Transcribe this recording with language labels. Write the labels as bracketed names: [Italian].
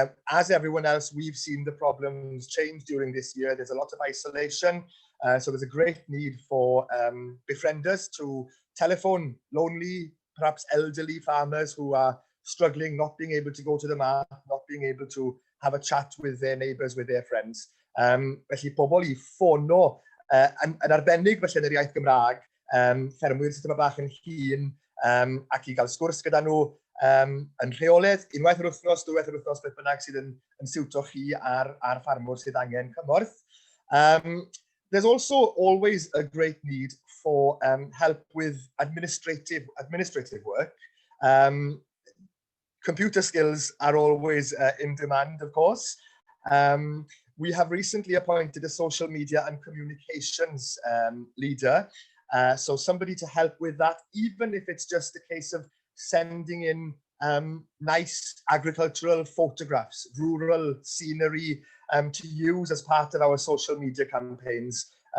[English] As everyone else, we've seen the problems change during this year. There's a lot of isolation, so there's a great need for befrienders to telephone lonely, perhaps elderly farmers who are struggling, not being able to go to the market, not being able to have a chat with their neighbours, with their friends. [Welsh] Felly pobl I ffono, yn arbennig felly yn yr iaith Gymraeg, ffermwyr sydd yma bach yn hŷn, ac I gael sgwrs gyda nhw yn rheoledd, unwaith yr wythnos, dwywaith yr wythnos, beth bynnag sydd yn siwto chi a'r ffarmwr sydd angen cymorth. [English] There's also always a great need for help with administrative work. Computer skills are always in demand, of course. We have recently appointed a social media and communications leader, so somebody to help with that, even if it's just a case of sending in nice agricultural photographs, rural scenery to use as part of our social media campaigns.